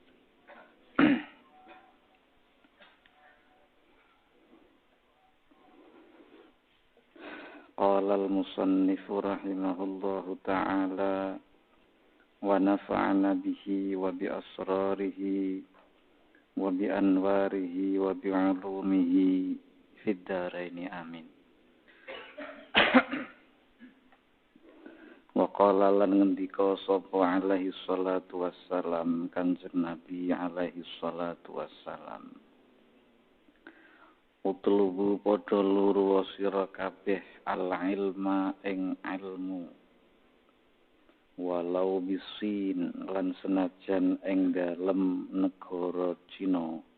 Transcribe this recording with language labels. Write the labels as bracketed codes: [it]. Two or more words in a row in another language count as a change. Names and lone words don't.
[ar] قال المصنف رحمه الله تعالى ونفعنا به وبأسراره وبأنواره وبعلومه في الدارين آمين. وقال [jv] lan ngendika sapa [ar] عليه الصلاة والسلام [jv] Kanjeng Nabi [ar] عليه الصلاة والسلام اطلبوا [jv] padha luru sira kabeh [ar] العلم [jv] ing ilmu, [ar] ولو بالصين [jv] lan senajan ing dalem negara Cina.